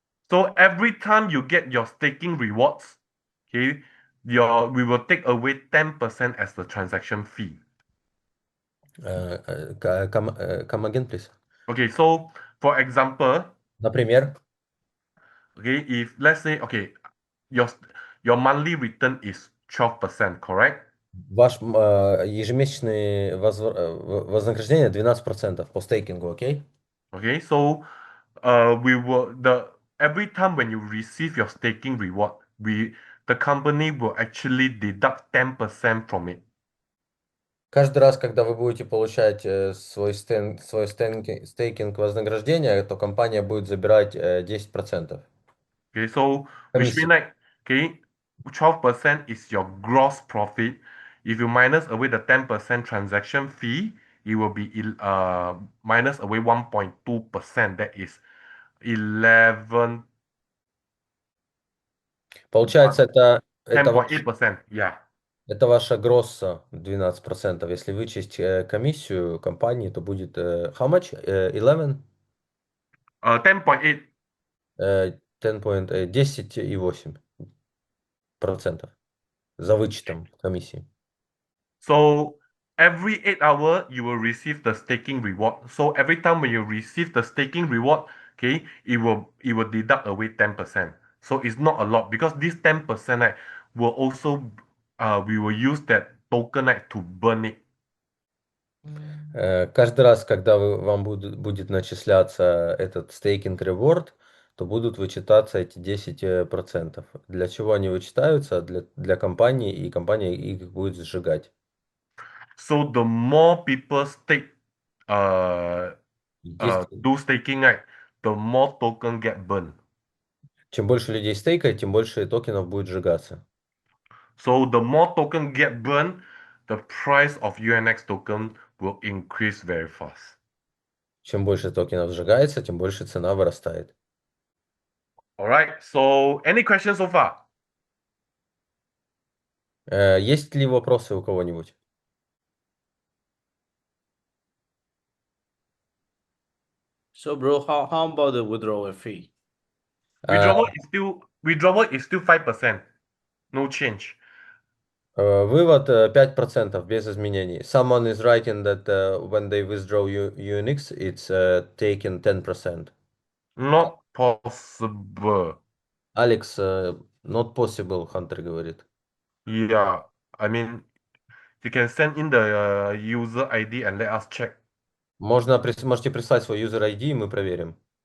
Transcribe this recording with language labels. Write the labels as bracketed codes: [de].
[en] So every time you get your staking rewards, okay, we will take away 10% as the transaction fee. Come again, please. Okay, so for example, [ru] Например, [en] okay, if let's say, okay, your your monthly return is 12%, correct? [ru] ваш ежемесячное вознаграждение 12% по стейкингу, окей? [en] Okay, so we will every time when you receive your staking reward, the company will actually deduct 10% from it. [ru] Каждый раз, когда вы будете получать свой стейкинг вознаграждение, то компания будет забирать 10%. [en] Okay, so which [ru] Комиссии. [en] means like, okay, 12% is your gross profit. If you minus away the 10% transaction fee, it will be minus away 1.2%. That is 11 [ru] Получается, это ваш [en] 10.8%. Yeah. [ru] Это ваша гросса 12%. Если вычесть комиссию компании, то будет [en] how much? 11? 10.8. [ru] 10,8% за вычетом комиссии. [en] So every 8 hours you will receive the staking reward. So every time when you receive the staking reward, okay, it will deduct away 10%. So it's not a lot because this 10% will also we will use that token to burn it. [ru] Каждый раз, когда вам будет начисляться этот стейкинг реворд, то будут вычитаться эти 10%. Для чего они вычитаются? Для компании, и компания их будет сжигать. [en] So the more people stake [ru] Если [en] do staking, the more token get burned. [ru] Чем больше людей стейкает, тем больше токенов будет сжигаться. [en] So the more token get burned, the price of UNX token will increase very fast. [ru] Чем больше токенов сжигается, тем больше цена вырастает. [en] All right. So any questions so far? [ru] Есть ли вопросы у кого-нибудь? [en] So, bro, how about the withdrawal fee? Withdrawal is still 5%. No change. [ru] Вывод 5% без изменений. [en] Someone is writing that when they withdraw UNX, it's taken 10%. Not possible. [ru] Алекс, [en] not possible, [ru] Хантер говорит. [en] Yeah. I mean, you can send in the user ID and let us check. [ru] Можете прислать свой user ID, и мы проверим.